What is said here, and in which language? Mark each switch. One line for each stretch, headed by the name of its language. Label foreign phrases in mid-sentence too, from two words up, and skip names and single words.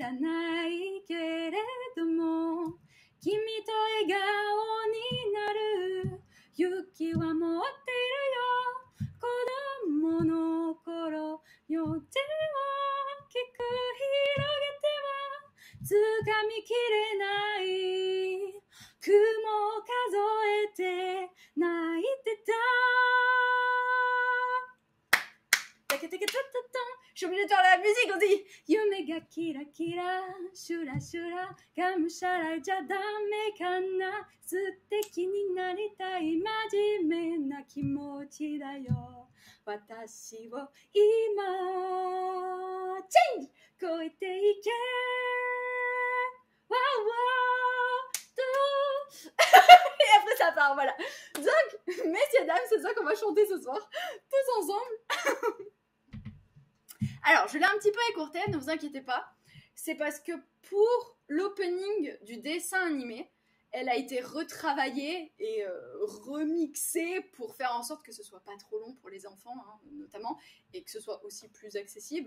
Japanese: らないけれども君と笑顔になる勇気は持っているよ子供の頃よ手を大きく広げては掴みきれない雲を数えて泣いてた。
French: Je suis obligée de faire la musique aussi.
Japanese: 夢がキラキラシュラシュラがむしゃらじゃダメかな。素敵になりたい真面目な気持ちだよ。私を今チェンジ超えていけ。
French: ワウワウと et après ça part, voilà. Donc, messieurs, dames, c'est ça qu'on va chanter ce soir, tous ensemble. Alors, je l'ai un petit peu écourté, ne vous inquiétez pas. C'est parce que pour l'opening du dessin animé, elle a été retravaillée et remixée pour faire en sorte que ce soit pas trop long pour les enfants, hein, notamment, et que ce soit aussi plus accessible.